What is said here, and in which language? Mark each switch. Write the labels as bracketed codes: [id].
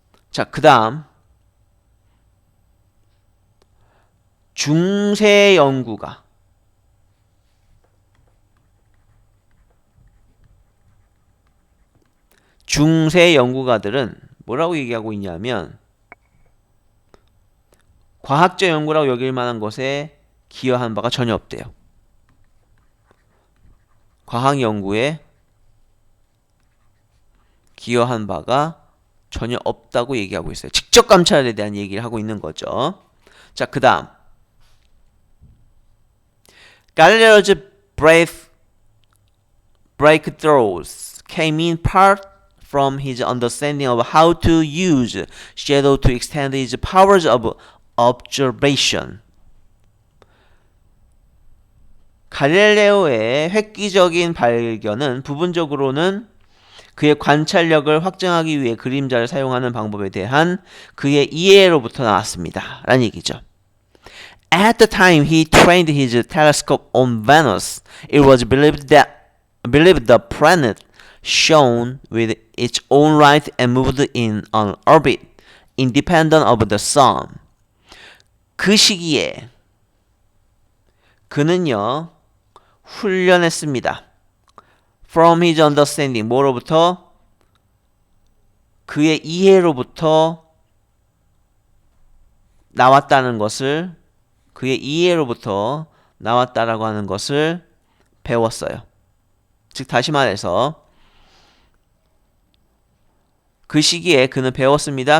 [ko] 자, 그 다음 중세 연구가들은 뭐라고 얘기하고 있냐면 과학적 연구라고 여길 만한 것에 기여한 바가 전혀 없대요. 과학 연구에 기여한 바가 전혀 없다고 얘기하고 있어요. 직접 감찰에 대한 얘기를 하고 있는 거죠. 자, 그 다음 [en] Galileo's breakthroughs came in part from his understanding of how to use shadow to extend his powers of observation. [ko] 갈릴레오의 획기적인 발견은 부분적으로는 그의 관찰력을 확증하기 위해 그림자를 사용하는 방법에 대한 그의 이해로부터 나왔습니다. 라는 얘기죠. [en] At the time he trained his telescope on Venus, it was believed the planet shone with its own light and moved in an orbit independent of the sun. [ko] 그 시기에 그는요 훈련했습니다. [en] From his understanding, [ko] 뭐로부터? 그의 이해로부터 나왔다는 것을, 그의 이해로부터 나왔다라고 하는 것을 배웠어요. 즉 다시 말해서 그 시기에 그는 배웠습니다.